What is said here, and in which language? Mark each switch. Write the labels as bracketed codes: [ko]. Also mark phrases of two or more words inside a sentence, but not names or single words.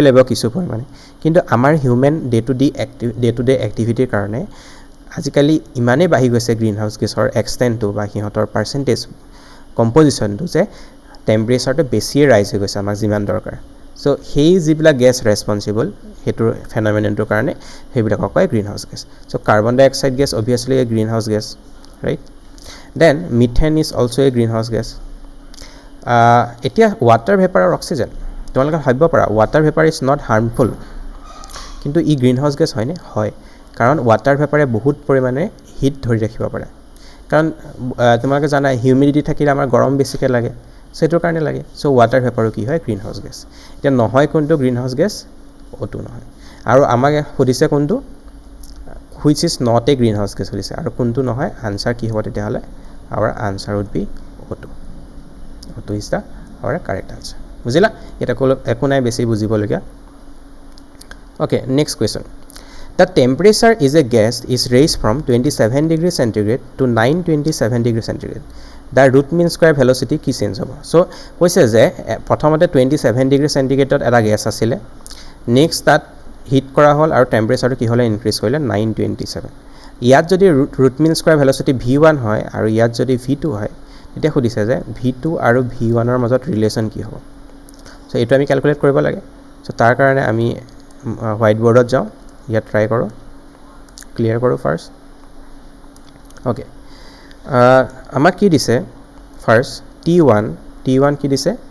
[as] লাগিব কিছু পৰিমাণে কিন্তু আমাৰ [en] human day to day activityৰ [as] কাৰণে আজিকালি ইমানে বাঢ়ি গৈছে [en] greenhouse gasৰ [as] এক্সটেন্টটো বা হিহঁতৰ [en] percentage compositionটো [as] যে টেম্পাৰেচাৰটো বেছি ৰাইজ হৈ গৈছে আমাক যিমান দৰকাৰ সো সেই যিবিলাক [en] gas responsible [as] হেতুৰ ফেনোমেননটোৰ কাৰণে সেইবিলাকক কয় [en] greenhouse gas so carbon dioxide gas obviously a greenhouse gas right then methane is also a greenhouse gas [as] এতিয়া [en] water vapor [as] আৰু oxygen তোমালোকে ভাবিব পাৰা [en] water vapor is not harmful [as] কিন্তু ই [en] greenhouse gas [as] হয়নে হয় কাৰণ [en] water vapor [as] বহুত পৰিমাণে হিট ধৰি ৰাখিব পাৰে কাৰণ তোমালোকে জানা হিউমিডিটি থাকিলে আমাৰ গৰম বেছিকৈ লাগে সেটোৰ কাৰণে লাগে সো [en] water vapor [as] কি হয় [en] greenhouse gas [as] এতিয়া নহয় কোনটো [en] greenhouse gas [as] ওটো নহয় আৰু আমাকে সুধিছে কোনটো [en] which is not a greenhouse gas [as] সুধিছে আৰু কোনটো নহয় আনসাৰ কি হ'ব তেতিয়াহলে [en] our answer would be O2 O2 is the our correct answer [as] বুজিলা এটা একো নাই বেছি বুজিবলগীয়া [en] okay next question the temperature is a gas is raised from 27 degrees centigrade to 927 degrees centigrade the root mean square velocity কি [as] চেঞ্জ হ'ব সো কৈছে যে প্ৰথমতে [en] 27 degree centigradeত [as] এটা গ্যাস আছিল নেক্সট তাত হিট কৰা হল আৰু টেম্পাৰেচাৰটো কি হলে ইনক্ৰিজ কৰিলে 927 ইয়াত যদি [en] root mean square velocity v1 [as] হয় আৰু ইয়াত যদি v2 হয় তেতিয়া খুদিছে যে v2 আৰু v1 ৰ মাজত ৰিলেচন কি হ'ব সো এটো আমি ক্যালকুলেট কৰিব লাগে সো তাৰ কাৰণে আমি [en] white boardত [as] যাও ইয়াত ট্ৰাই কৰো ক্লিয়াৰ কৰো [en] first okay [as] আমাক কি দিছে [en] first t1 [as] কি দিছে